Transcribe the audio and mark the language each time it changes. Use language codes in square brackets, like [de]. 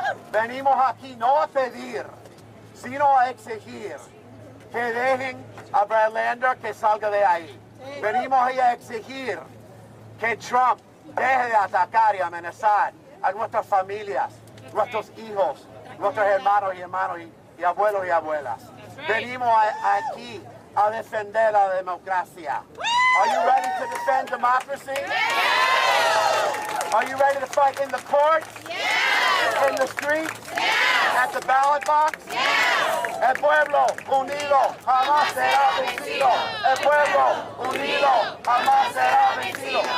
[es] Venimos aquí no a pedir, sino a exigir que dejen a Brad Lander que salga de ahí. Venimos ahí a exigir que Trump deje de atacar y amenazar a nuestras familias, nuestros hijos, nuestros hermanos y abuelos y abuelas. Venimos aquí a defender la democracia. [en] Are you ready to defend democracy? Are you ready to fight in the courts? In the streets? At the ballot box? [es] El pueblo unido jamás será vencido. El pueblo unido jamás será vencido.